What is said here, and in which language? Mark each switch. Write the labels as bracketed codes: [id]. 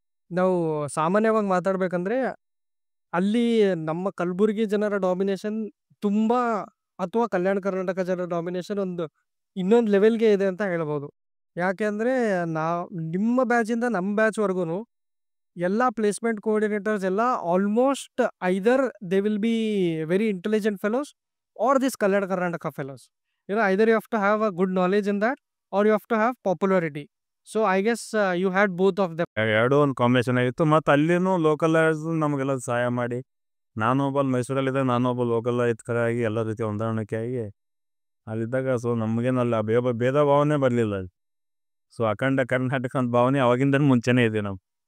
[kn] ನಾವು ಸಾಮಾನ್ಯವಾಗಿ ಮಾತಾಡ್ಬೇಕಂದ್ರೆ ಅಲ್ಲಿ ನಮ್ಮ ಕಲಬುರಗಿ ಜನರ ಡಾಮಿನೇಷನ್ ತುಂಬ, ಅಥವಾ ಕಲ್ಯಾಣ ಕರ್ನಾಟಕ ಜನರ ಡಾಮಿನೇಷನ್ ಒಂದು ಇನ್ನೊಂದು ಲೆವೆಲ್ಗೆ ಇದೆ ಅಂತ ಹೇಳ್ಬೋದು. ಯಾಕೆ ಅಂದರೆ ನಿಮ್ಮ ಬ್ಯಾಚಿಂದ ನಮ್ಮ ಬ್ಯಾಚ್ವರೆಗೂ ಎಲ್ಲ ಪ್ಲೇಸ್ಮೆಂಟ್ ಕೋಆರ್ಡಿನೇಟರ್ಸ್ ಎಲ್ಲ almost [en] Either they will be very intelligent fellows or this Kalyan Karnataka fellows. Either you have to have a good knowledge in that, or you have to have popularity. So I guess you had both of them. [kn] ಎರಡೂ ಒಂದು combination ಆಗಿತ್ತು. ಮತ್ತು ಅಲ್ಲಿನೂ localise ನಮಗೆಲ್ಲ ಸಹಾಯ ಮಾಡಿ, ನಾನೊಬ್ಬ ಮೈಸೂರಲ್ಲಿದ್ದಾಗ ನಾನೊಬ್ಬ ಲೋಕಲ್ ಆಗಿ ಎಲ್ಲ ರೀತಿ ಹೊಂದಾಣಿಕೆ ಆಗಿ ಅಲ್ಲಿದ್ದಾಗ, ಸೊ ನಮಗೇನು ಅಲ್ಲಿ ಭೇದ ಭಾವನೆ ಬರಲಿಲ್ಲ ಅಲ್ಲಿ. ಸೊ ಅಖಂಡ ಕರ್ನಾಟಕ ಅಂತ ಭಾವನೆ ಅವಾಗಿಂದ ಮುಂಚೆನೇ ಇದೆ ನಾವು.